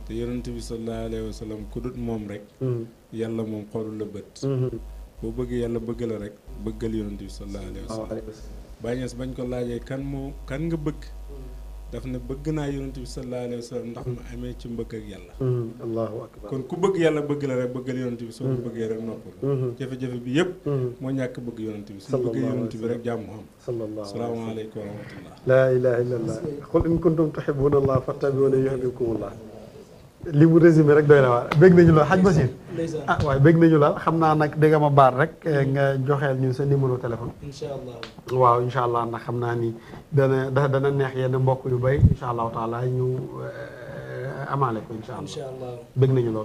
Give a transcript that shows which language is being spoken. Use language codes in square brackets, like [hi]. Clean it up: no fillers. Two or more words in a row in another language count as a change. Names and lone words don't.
[wo] te yonent bi [ar] صلى الله عليه وسلم [wo] ku dul moom rek yàlla moom xoolul la bët boo bëggee yàlla bëgg la rek bëggal yonent bi [ar] صلى الله عليه وسلم [wo] Baye Niass bañ ko laajee kan nga bëgg daf ne bëgg naa yonent bi [ar] صلى الله عليه وسلم [wo] ndax ma amee ci mbëgg ak yàlla [ar] الله أكبر [wo] kon ku bëgg yàlla bëgg la rek bëggal yonent bi soo ko bëggee rek noppal jafe-jafe bi yëpp moo ñàkk bëgg yonent bi suñu bëggee yonent bi rek jàmm am [ar] السلام عليكم ورحمة الله لا إله إلا الله قل إن كنتم تحبون الله فاتبعوني يحببكم الله [wo] li mu résumé rek doy na waar bëgg nañu lool xaj Basir waaye bëgg nañu lool xam naa nag dégg ma baat rek nga joxeel ñu sa [fr] numéro téléphone [ar] إن شاء الله [wo] waaw [ar] إن شاء الله [wo] ndax xam naa ni dana neex yenn mbokk yu bay [ar] إن شاء الله تعالى [wo] ñu amaale ko [ar] إن شاء الله [wo] bëgg nañu lool